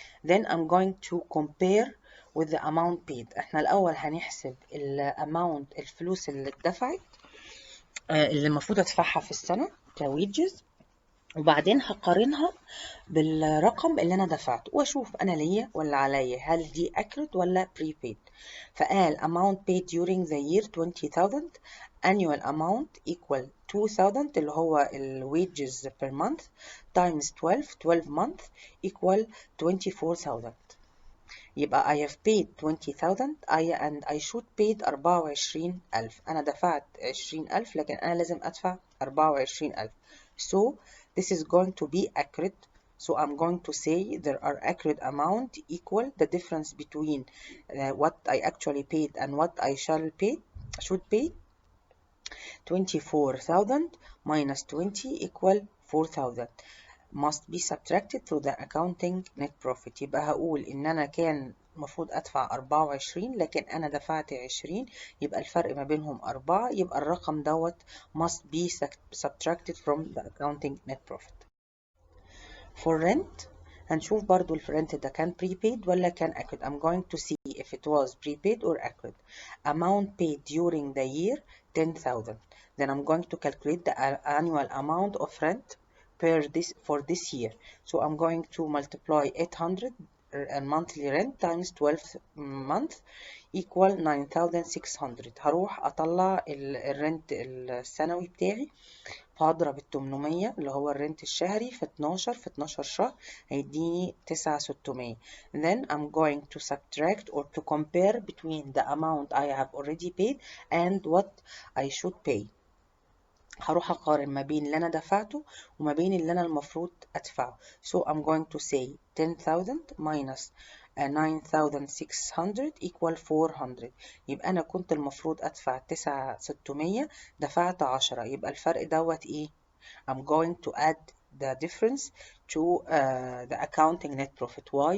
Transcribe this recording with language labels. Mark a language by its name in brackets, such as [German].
[English] Then I'm going to compare with the amount paid. [Arabic] احنا الأول هنحسب amount الفلوس اللي اتدفعت اللي المفروض ادفعها في السنة كويجز، وبعدين هقارنها بالرقم اللي انا دفعته واشوف انا ليا ولا عليا، هل دي accurate ولا prepaid. فقال [English] amount paid during the year 20,000 annual amount equal 2,000 [Arabic] اللي هو ال [English] wages per month times 12 month equal 24,000. [Arabic] يبقى [English] I have paid 20,000 and I should paid 24,000. [Arabic] أنا دفعت 20,000 لكن أنا لازم أدفع 24,000. [English] So this is going to be accurate. So I'm going to say there are accurate amount equal the difference between what I actually paid and what I should pay. 24,000 minus 20 equal 4,000 must be subtracted to the accounting net profit. [Arabic] يبقى هقول إن أنا كان المفروض أدفع 24 لكن أنا دفعت 20، يبقى الفرق ما بينهم 4، يبقى الرقم [English] must be subtracted from the accounting net profit. For rent [Arabic] هنشوف برضو الرنت ده كان prepaid ولا كان accurate. [English] I'm going to see if it was prepaid or accurate. Amount paid during the year 10,000. Then I'm going to calculate the annual amount of rent for this year. So I'm going to multiply 800 monthly rent times 12 months equal 9,600. [Arabic] هروح أطلع الرنت السنوي بتاعي، فهضرب ال 800 اللي هو الرنت الشهري في 12 شهر هيديني 9,600. [English] Then I'm going to subtract or to compare between the amount I have already paid and what I should pay. [Arabic] هروح أقارن ما بين اللي أنا دفعته وما بين اللي أنا المفروض أدفعه. [English] So I'm going to say 10,000 minus 9,600 equal 400. [Arabic] يبقى أنا كنت المفروض أدفع 9,600 دفعت 10، يبقى الفرق دوت إيه؟ [English] I'm going to add the difference to the accounting net profit. Why?